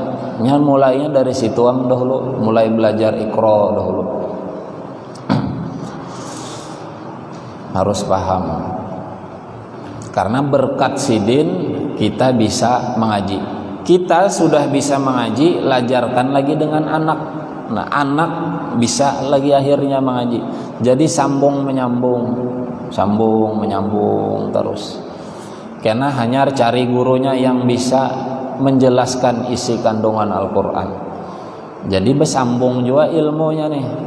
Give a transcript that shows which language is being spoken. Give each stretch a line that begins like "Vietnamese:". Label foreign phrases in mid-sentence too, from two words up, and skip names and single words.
Indonesian: Mulainya dari situang dahulu, mulai belajar Iqra dahulu. Harus paham. Karena berkat sidin kita bisa mengaji. Kita sudah bisa mengaji, lajarkan lagi dengan anak. Nah, anak bisa lagi akhirnya mengaji. Jadi sambung menyambung terus. Karena hanya cari gurunya yang bisa menjelaskan isi kandungan Al-Quran. Jadi bersambung juga ilmunya nih.